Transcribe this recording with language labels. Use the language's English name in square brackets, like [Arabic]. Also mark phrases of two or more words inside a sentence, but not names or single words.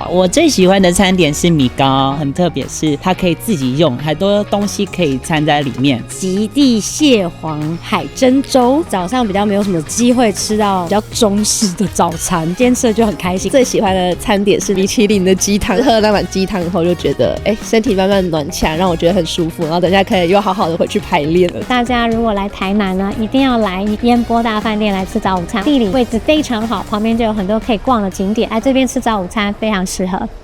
[Chinese] 我最喜歡的餐點是米糕，很特別，是它可以自己用，很多東西可以摻在裡面。極地蟹黃海珍粥，早上比較沒有什麼機會吃到比較中式的早餐，今天吃的就很開心。最喜歡的餐點是米其林的雞湯，喝了那碗雞湯以後就覺得身體慢慢暖起來，讓我覺得很舒服，然後等一下可以又好好的回去排練了。大家如果來台南呢，一定要來煙波大飯店來吃早午餐，地理位置非常好，旁邊就有很多可以逛的景點，來這邊吃早午餐非常適合。